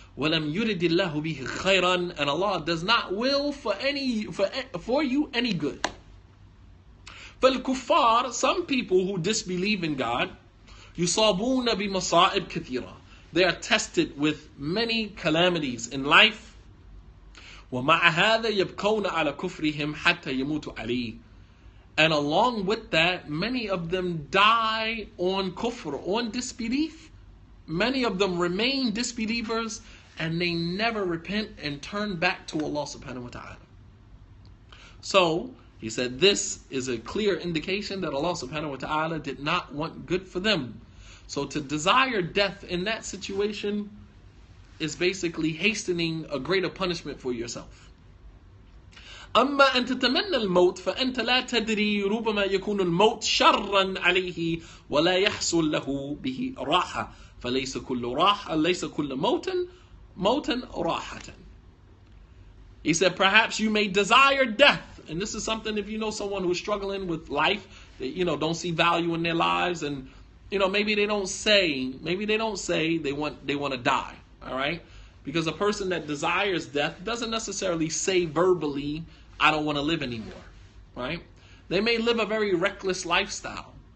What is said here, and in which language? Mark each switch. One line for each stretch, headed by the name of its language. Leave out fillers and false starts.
Arabic: وَلَمْ يُرِدِ اللَّهُ بِهِ خَيْرًا.
English: And Allah does not will for you any good. فالكفار, some people who disbelieve in God,
Arabic: يصابون بمصائب كثيرة.
English: They are tested with many calamities in life.
Arabic: ومع هذا يبقون على كفرهم حتى يموتوا عليه.
English: And along with that, many of them die on kufr, on disbelief. Many of them remain disbelievers, and they never repent and turn back to Allah subhanahu wa ta'ala. So, He said this is a clear indication that Allah subhanahu wa ta'ala did not want good for them. So to desire death in that situation is basically hastening a greater punishment for yourself.
Arabic: أما أن تتمنى الموت فأنت لا تدري ربما يكون الموت شرا عليه ولا يحصل له به راحة فليس كل راحة ليس كل موتا راحة.
English: He said, perhaps you may desire death. And this is something, if you know someone who's struggling with life, that, don't see value in their lives, and, maybe they don't say they want to die. All right. Because a person that desires death doesn't necessarily say verbally, I don't want to live anymore. Right. They may live a very reckless lifestyle.